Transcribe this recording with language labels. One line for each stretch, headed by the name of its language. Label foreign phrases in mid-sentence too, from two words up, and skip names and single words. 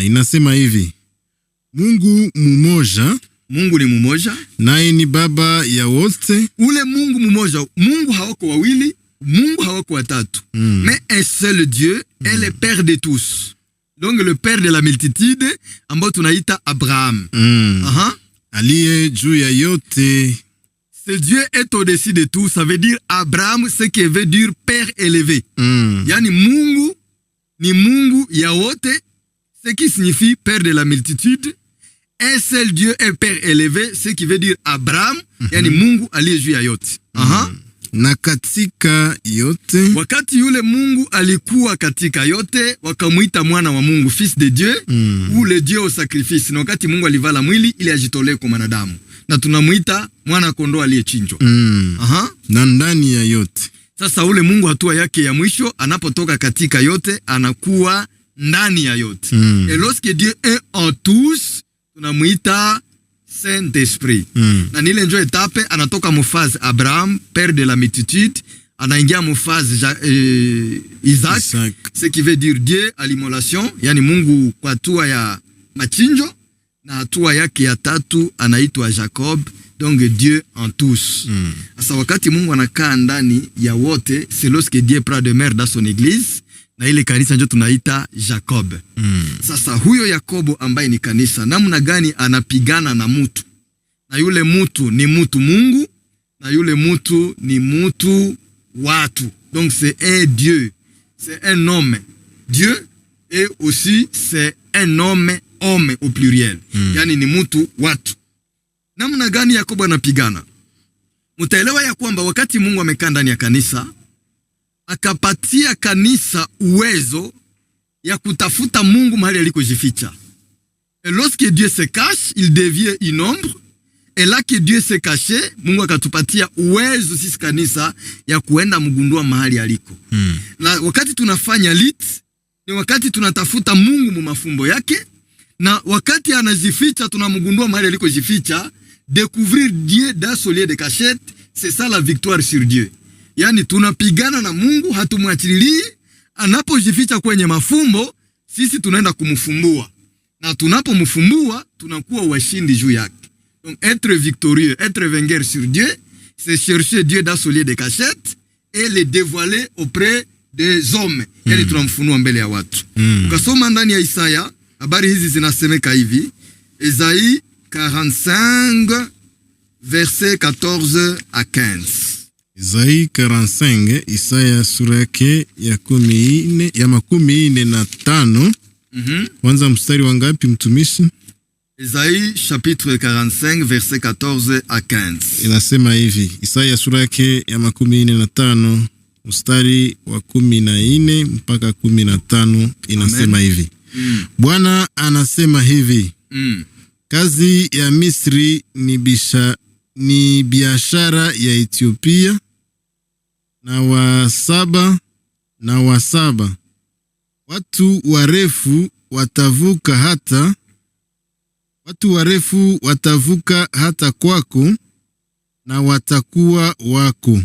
Swahili: Inasema hivi: Mungu mmoja, Mungu ni mmoja, naye ni baba ya wote. Ule Mungu mmoja, Mungu hawako wawili, Mungu hawako watatu.
French: Mais un seul Dieu est le Père de tous. Donc le Père de la multitude,
Swahili: ambao tunaita Abraham. Aliye juu ya yote.
French: Ce Dieu est au-dessus de tout, ça veut dire Abraham, ce qui veut dire Père élevé.
Swahili: Yani Mungu ni Mungu ya wote,
French: ce qui signifie Père de la multitude. Un seul Dieu est Père élevé, ce qui veut dire Abraham,
Swahili: yani Mungu aliye juu ya yote. Na katika yote, wakati yule Mungu alikuwa katika yote, wakamuita mwana wa Mungu,
French: fils de Dieu, ou le Dieu au sacrifice.
Swahili: Na wakati Mungu alivala mwili ili ajitolee kwa wanadamu, na tunamuita mwana kondoo aliyechinjwa. Na ndani ya yote. Sasa ule Mungu hatua yake ya mwisho, anapotoka katika yote, anakuwa ndani ya yote.
French: Et lorsque Dieu est en tous,
Swahili: tunamuita Saint-Esprit. Na nile njo etape, anatoka mufaz Abraham,
French: père de la multitude,
Swahili: anaingia mufaz Isaac,
French: ce qui veut dire Dieu à l'immolation,
Swahili: yani Mungu kwa hatua ya machinjo, na hatua yake ya tatu anaitwa Jacob,
French: donc Dieu en tous.
Swahili: Asa wakati Mungu anakaa ndani ya wote,
French: c'est lorsque Dieu prend demeure dans son église,
Swahili: na ile kanisa njo tunaita Jacob. Sasa huyo Yakobo ambaye ni kanisa, namna gani anapigana na mutu? Na yule mutu ni mutu Mungu, na yule mutu ni mutu watu.
French: Donc c'est un Dieu, c'est un homme Dieu, et aussi c'est un homme au pluriel.
Swahili: Yani ni mutu watu. Namna gani Yakobo anapigana? mtaelewa ya kwamba wakati Mungu amekaa ndani ya kanisa, akapatia kanisa uwezo ya kutafuta Mungu mahali alikojificha.
French: Et lorsque Dieu se cache, il devient une ombre. Et là que Dieu se cache,
Swahili: Mungu akatupatia uwezo sisi kanisa ya kuenda mgundua mahali aliko. Na wakati tunafanya lit, ni wakati tunatafuta Mungu mu mafumbo yake, na wakati anajificha tunamgundua mahali alikojificha.
French: Découvrir Dieu dans son lieu de cachette, c'est ça la victoire sur Dieu.
Swahili: Yani tunapigana na Mungu, hatumwachilii. Anapojificha kwenye mafumbo, sisi tunaenda kumfumbua. Na tunapomfumbua, tunakuwa washindi juu yake.
French: Donc être victorieux, être vainqueur sur Dieu, c'est chercher Dieu dans son lieu de cachette et le dévoiler auprès des hommes.
Swahili: Yani tunamfunua mbele ya watu. Ukasoma ndani ya Isaya, habari hizi zinasemeka hivi.
French: Isaïe 45 verset 14 à 15. Isaïe 45,
Swahili: Isaya sura yake ya 15. Kwanza mstari wa ngapi mtumishi?
French: Isaïe chapitre 45 verset 14 à 15.
Swahili: Inasema hivi, Isaya sura yake ya 15 mstari wa 14 mpaka 15 inasema hivi. Bwana anasema hivi. Kazi ya Misri ni biashara ya Ethiopia, na wasaba watu warefu watavuka hata kwako, na watakuwa wako.